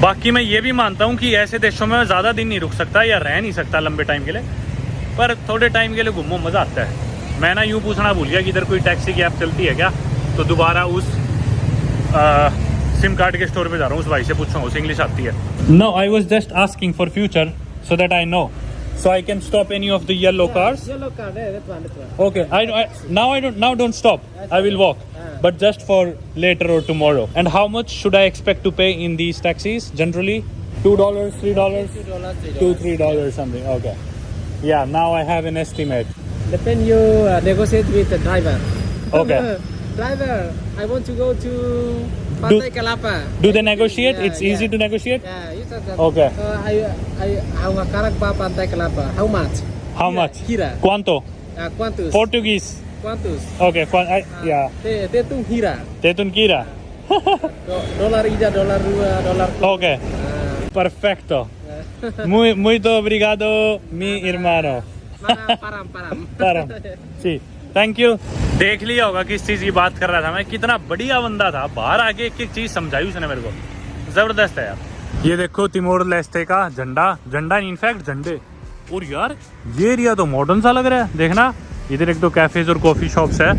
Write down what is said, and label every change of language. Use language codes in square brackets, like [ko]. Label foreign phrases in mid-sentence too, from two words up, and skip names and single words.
[hi] बाकी मैं ये भी मानता हूँ कि ऐसे देशों में ज़्यादा दिन नहीं रुक सकता या रह नहीं सकता लंबे टाइम के लिए, पर थोड़े टाइम के लिए घूमो, मज़ा आता है। मैं ना यूँ पूछना भूल गया कि इधर कोई टैक्सी की ऐप चलती है क्या, तो दोबारा उस [en] SIM card [hi] के स्टोर पे जा रहा हूँ, उस भाई से पूछूँगा, उसे इंग्लिश आती है। [en] No, I was just asking for future so that I know, so I can stop any of the yellow cars. Yellow car there, that one. Okay, now don't stop. I will walk, but just for later or tomorrow. And how much should I expect to pay in these taxis generally? $2, $3, $2-3 something. Okay. Yeah, now I have an estimate. Depend you negotiate with the driver. Okay. Driver, I want to go to Pantai Kelapa. Do they negotiate? Yeah, It's easy to negotiate. Yeah, you said that. Okay. [id] I sekarang pa Pantai Kelapa. [en] How much? How much? [tet] Hira. [pt] Quanto? Quantos? [en] Portuguese. [pt] Quantos? [en] Okay. Yeah. [tet] Tetung hira. Tetun kira. Dolar ida, dolar dua, dolar. [en] Okay. Perfecto. [pt] Muito obrigado, [es] mi hermano. Param. [en] जी, thank you। [hi] देख लिया होगा किस चीज़ की बात कर रहा था मैं, कितना बढ़िया बंदा था, बाहर आके एक एक चीज़ समझाई उसने मेरे को, ज़बरदस्त है यार। ये देखो तिमोर लेस्टे का झंडा इनफैक्ट झंडे। और यार ये एरिया तो मॉडर्न सा लग रहा है, देखना इधर एक तो कैफेज और [en] coffee shops [hi] है।